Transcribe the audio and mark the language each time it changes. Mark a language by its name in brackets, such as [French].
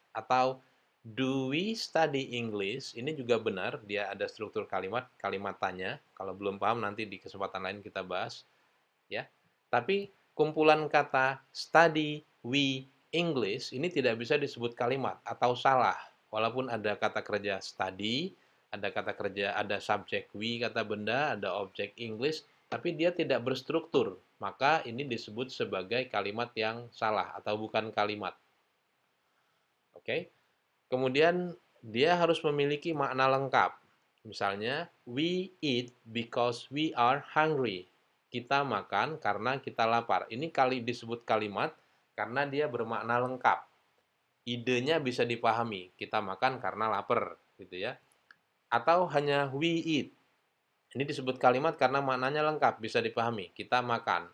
[English] Atau do we study English? [Indonesian] Ini juga benar, dia ada struktur kalimat, kalimat tanya. Kalau belum paham nanti di kesempatan lain kita bahas, ya. Tapi kumpulan kata study, we, English ini tidak bisa disebut kalimat atau salah. Walaupun ada kata kerja study, ada kata kerja, ada subjek we, kata benda, ada objek English, tapi dia tidak berstruktur. Maka ini disebut sebagai kalimat yang salah atau bukan kalimat. Oke. Kemudian dia harus memiliki makna lengkap. [English] Misalnya, we eat because we are hungry. [Indonesian] Kita makan karena kita lapar. Ini kali disebut kalimat karena dia bermakna lengkap. Idenya bisa dipahami. Kita makan karena lapar, gitu ya. Atau hanya [English] we eat. [Indonesian] Ini disebut kalimat karena maknanya lengkap, bisa dipahami. Kita makan.